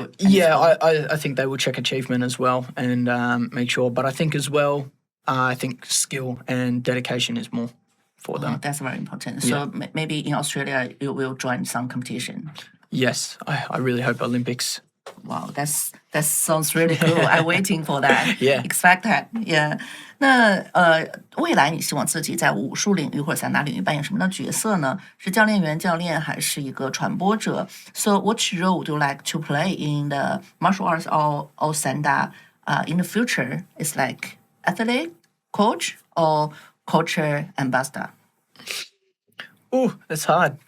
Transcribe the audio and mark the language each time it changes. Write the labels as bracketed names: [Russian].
[English] Yeah, I think they will check achievement as well and make sure. But I think as well, I think skill and dedication is more for them. That's very important. So maybe in Australia you will join some competition. Yes, I really hope Olympics. Wow, that sounds really cool. I'm waiting for that. Yeah. Expect that. Yeah. [Chinese] 那未来你希望自己在武术领域或者散打领域扮演什么样的角色呢？是教练员、教练，还是一个传播者？ [English] So, what role would you like to play in the martial arts or Sanda in the future? Is like athlete, coach, or culture ambassador? Oh, that's hard.